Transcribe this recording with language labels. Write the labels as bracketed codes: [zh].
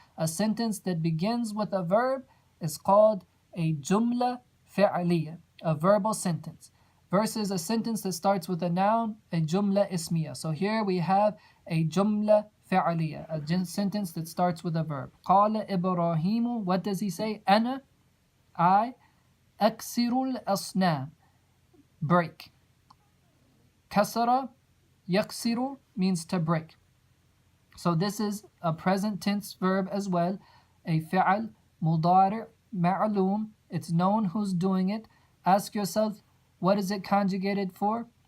[en] A sentence that begins with a verb is called a jumla fi'liya, a verbal sentence, versus a sentence that starts with a noun, a jumla ismiya. So here we have a jumla fi'liya, a sentence that starts with a verb. [ar] قال إبراهيم, [en] what does he say? [ar] أنا, I, أكسر الأصنام, break. [en] كسر, يكسر means to break. So this is a present tense verb as well, a fi'al مضارع معلوم. It's known who's doing it. Ask yourself, what is it conjugated for?